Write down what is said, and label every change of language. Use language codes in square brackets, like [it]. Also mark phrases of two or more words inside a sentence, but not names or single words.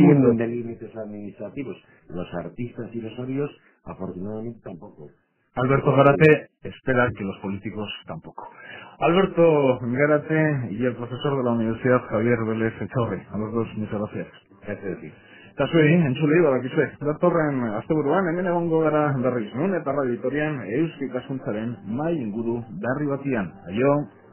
[es] un mundo. entienden de límites administrativos. Los artistas y los sabios, afortunadamente, tampoco. Alberto Gárate espera que los políticos tampoco. Alberto Gárate y el profesor de la Universidad Javier Vélez Echaurri. A los dos, muchas gracias. Es decir, [eu] Eta zuei, entzulei badakizue. Datorren asteburuan hemen egongo gara berriz nun eta Radio Vitorian eusko ikaskuntzaren mai inguru berri batian. Aio!